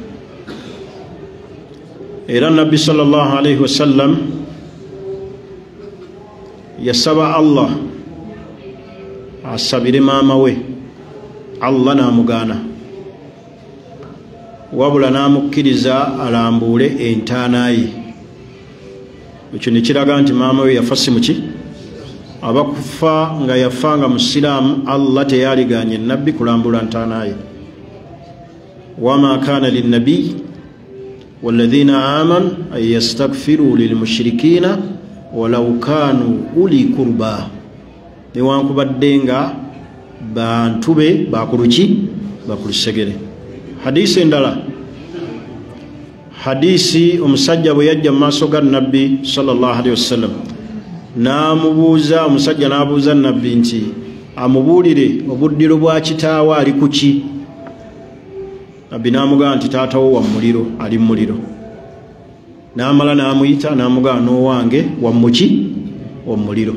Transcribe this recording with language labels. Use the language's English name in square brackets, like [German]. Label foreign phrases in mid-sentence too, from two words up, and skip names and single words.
[Ganda] era nabbi [Arabic] صلى الله عليه وسلم [Ganda] yasaba Allah asabire maama we, Allah n'amugaana, wabula n'amukkiriza alambuule entaana ye. Ekyo ne kiraga nti maama we yafa si muki, abakufa nga yafanga musiraamu, Allah teyaliganye nabbi kulambula ntaana ye. [Arabic] وما كان للنبي والذين آمنوا أن يستغفروا للمشركين ولو كانوا أولي قربى, [Ganda] newankubadde nga bantu be bakuluki, bakulusegere. Hadisi endala, hadisi omusajja bwe yajja mu maaso ga nabbi [Arabic] صلى الله عليه وسلم, [Ganda] n'amubuuza, omusajja n'abuuza nabbi nti amubuulire obuddiro bwa kitaawe ali ku ki. Nabbi n'amugamba nti taatawo wa muliro, ali mu muliro. N'amala n'amuyita n'amugamba n'owange wa muki, wa muliro.